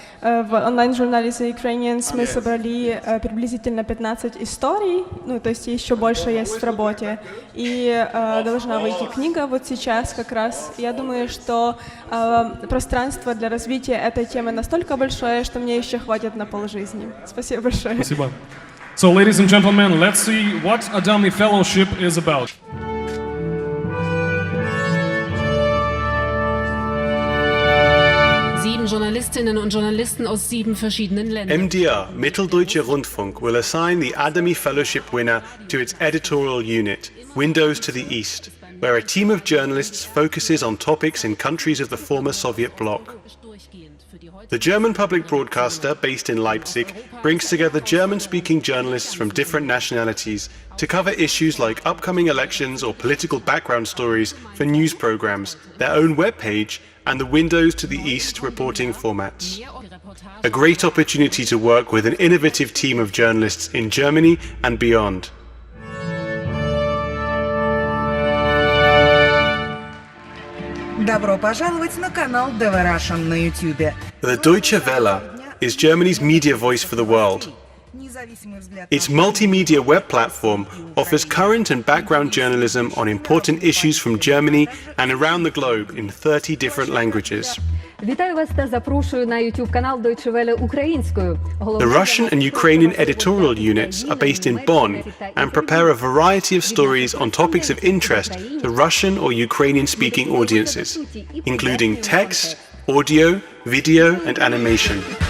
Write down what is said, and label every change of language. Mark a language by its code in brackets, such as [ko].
[ru] В онлайн-журнале The Ukrainians мы собрали приблизительно 15 историй, ну, то есть еще больше есть в работе. И должна выйти книга вот сейчас как раз. Я думаю, что пространство для развития этой темы настолько большое, что мне еще хватит на полжизни. Спасибо большое. Спасибо. [en] So, ladies and gentlemen, let's see what ADAMI Fellowship is about. [de] Journalistinnen und Journalisten aus 7 verschiedenen Ländern. [en] MDR, Mitteldeutscher Rundfunk, will assign the ADAMI Fellowship winner to its editorial unit, Windows to the East, where a team of journalists focuses on topics in countries of the former Soviet bloc. The German public broadcaster, based in Leipzig, brings together German-speaking journalists from different nationalities to cover issues like upcoming elections or political background stories for news programs, their own webpage, and the Windows to the East reporting formats. A great opportunity to work with an innovative team of journalists in Germany and beyond. [ru] Добро пожаловать на канал DV Russian на YouTube. [en] The Deutsche Welle is Germany's media voice for the world. Its multimedia web platform offers current and background journalism on important issues from Germany and around the globe in 30 different languages. [uk] Вітаю вас та запрошую на YouTube канал Deutsche Welle українською. [en] The Russian and Ukrainian editorial units are based in Bonn and prepare a variety of stories on topics of interest to Russian or Ukrainian-speaking audiences, including text, audio, video and animation.